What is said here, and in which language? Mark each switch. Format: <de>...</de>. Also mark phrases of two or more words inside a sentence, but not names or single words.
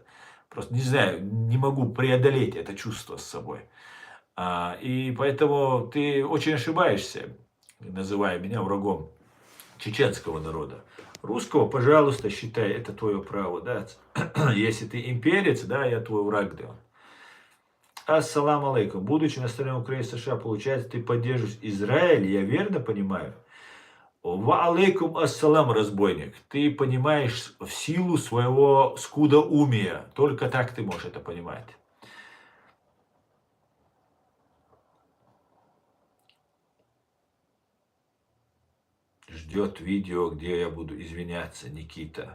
<ru>Просто не знаю, не могу преодолеть это чувство с собой. И поэтому ты очень ошибаешься, называя меня врагом чеченского народа. Русского, пожалуйста, считай, это твое право, да. Если ты имперец, да, я твой враг, да.</ru> <ar>السلام عليكم.</ar> <ru>Будучи на стороне Украины и США, получается, ты поддерживаешь Израиль, я верно понимаю?</ru> <ar>و عليكم السلام,</ar> <ru>разбойник. Ты понимаешь в силу своего скудоумия. Только так ты можешь это понимать. Ждет видео, где я буду извиняться, Никита.</ru>